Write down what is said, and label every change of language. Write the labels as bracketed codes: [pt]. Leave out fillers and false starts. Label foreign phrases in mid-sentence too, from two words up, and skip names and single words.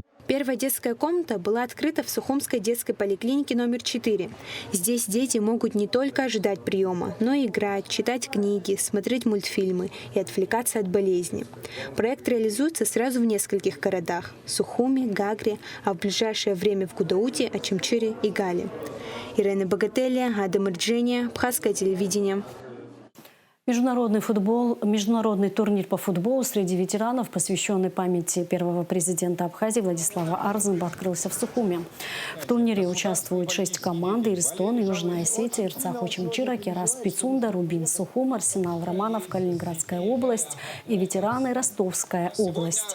[ru] Первая детская комната была открыта в Сухумской детской поликлинике номер 4. Здесь дети могут не только ожидать приема, но и играть, читать книги, смотреть мультфильмы и отвлекаться от болезни. Проект реализуется сразу в нескольких городах – Сухуми, Гагре, а в ближайшее время в Гудауте, Ачимчире и Гале. Ирена Богателия, Адам Ирджения, Абхазское телевидение. Международный турнир по футболу среди ветеранов, посвященный памяти первого президента Абхазии Владислава Арзымба, открылся в Сухуми. В турнире участвуют 6 команд: Ирстон, Южная Осетия, Ирцах Очимчира, Керас Пицунда, Рубин Сухум, Арсенал Романов, Калининградская область и ветераны Ростовская область.